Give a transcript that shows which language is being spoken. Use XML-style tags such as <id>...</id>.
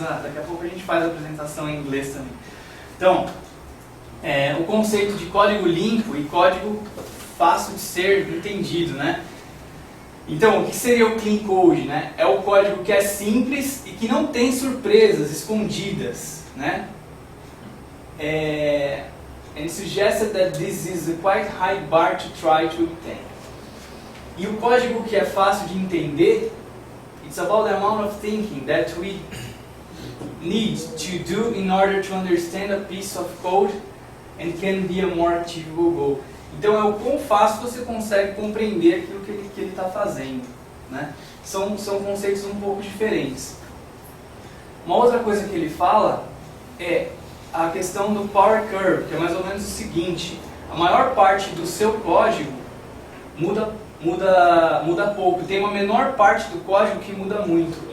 <pt>Daqui a pouco a gente faz a apresentação em inglês também. Então, o conceito de código limpo e código fácil de ser entendido, né? Então, o que seria o Clean Code, né? É o código que é simples e que não tem surpresas escondidas, né?</pt> <en>And suggested that this is a quite high bar to try to obtain.</en> <pt>E o código que é fácil de entender,</pt> <en>it's about the amount of thinking that we need to do in order to understand a piece of code and can be a more achievable goal.</en> <pt>Então é o quão fácil você consegue compreender aquilo que ele está fazendo, né? São conceitos um pouco diferentes. Uma outra coisa que ele fala é a questão do Power Curve, que é mais ou menos o seguinte: a maior parte do seu código muda pouco, tem uma menor parte do código que muda muito.</pt>